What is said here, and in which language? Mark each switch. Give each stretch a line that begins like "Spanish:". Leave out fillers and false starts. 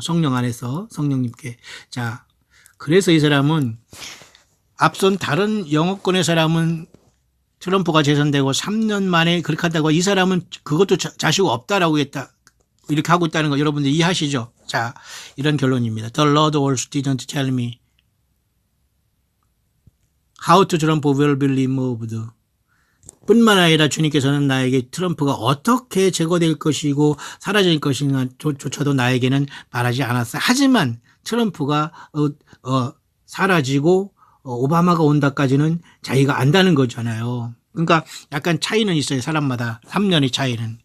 Korean: 성령 안에서 성령님께. 자, 그래서 이 사람은 앞선 다른 영어권의 사람은 트럼프가 재선되고 3년 만에 그렇게 한다고 이 사람은 그것도 자식 없다라고 했다. 이렇게 하고 있다는 거 여러분들 이해하시죠? 자, 이런 결론입니다.
English: The Lord also didn't tell me how to Trump will be removed.
Korean: 뿐만 아니라 주님께서는 나에게 트럼프가 어떻게 제거될 것이고 사라질 것인가 조차도 나에게는 말하지 않았어요. 하지만 트럼프가 사라지고 오바마가 온다까지는 자기가 안다는 거잖아요. 그러니까 약간 차이는 있어요. 사람마다 3년의 차이는.